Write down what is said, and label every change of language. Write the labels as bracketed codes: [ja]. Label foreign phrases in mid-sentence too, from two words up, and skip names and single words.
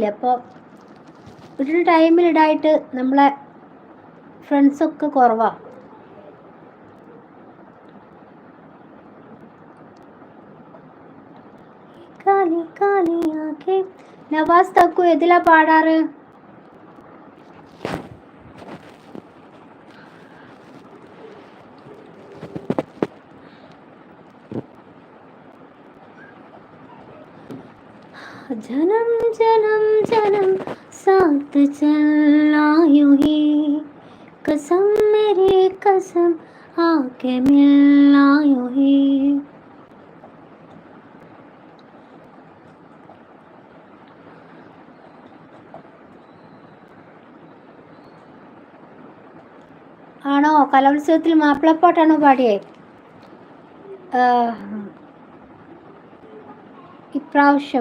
[ml] അപ്പോൾ ഇടുന്ന ടൈമിൽ ഇടായിട്ട് നമ്മളെ ഫ്രണ്ട്സൊക്കെ കുറവാണ്. കാലി കാലിയാക്കെ നവാസ് തക്കു ഏതിലാ പാടാറ്? [hi] जन्म जन्म जन्म साथ चलना यूं ही कसम मेरी कसम आके मिलना यूं ही. [ml] ആണോ? കലോത്സവത്തിൽ മാപ്പിളപ്പാട്ടാണോ പാടിയേ ഇപ്രാവശ്യം?